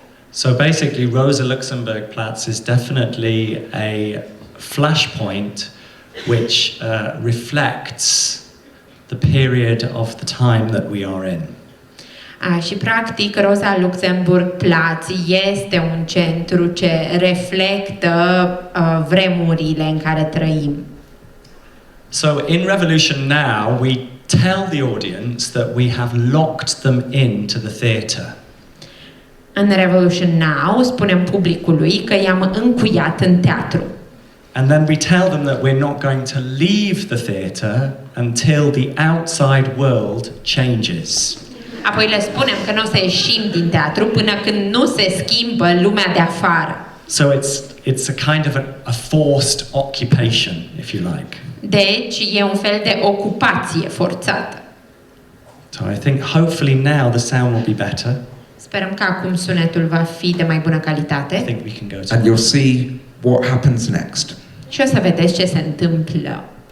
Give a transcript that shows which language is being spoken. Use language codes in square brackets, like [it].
[en] So basically, Rosa Luxemburg Platz is definitely a flashpoint which reflects the period of the time that we are in. [ro] Și practic Rosa Luxemburg Platz este un centru ce reflectă vremurile în care trăim. [en] So in Revolution Now, we tell the audience that we have locked them into the theatre. [ro] În Revolution Now spunem publicului că i-am încuiat în teatru. [en] And then we tell them that we're not going to leave the theatre until the outside world changes. [ro] Apoi le spunem că nu o să ieșim din teatru până când nu se schimbă lumea de afară. [en] So it's a kind of a forced occupation, if you like. [ro] Deci e un fel de ocupație forțată. [en] So I think hopefully now the sound will be better. [ro] Sperăm că acum sunetul va fi de mai bună calitate. [en] I think we can go to. And you'll see what happens next. [ro] Și o să vedeți ce se întâmplă.